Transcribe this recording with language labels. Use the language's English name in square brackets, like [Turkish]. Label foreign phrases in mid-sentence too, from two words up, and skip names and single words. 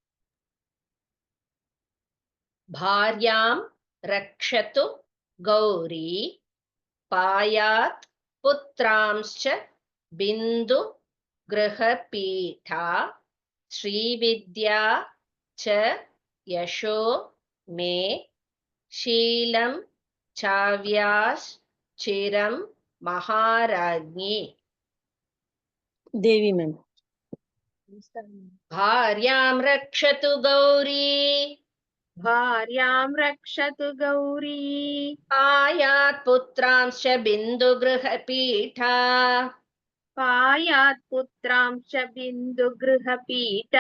[Sanskrit] भार्यां रक्षतु गौरी पायात् पुत्रांश्च बिन्दु गृहपीठा श्रीविद्या च यशो मे शीलं चाव्यास् चिरं महाराज्ञी. [Tamil] தேவி மேம். [Sanskrit] भार्यां रक्षतु गौरी भार्यां रक्षतु गौरी पायात् पुत्रांश्च बिन्दुगृहपीठा पायात् पुत्रांश्च बिन्दुगृहपीठा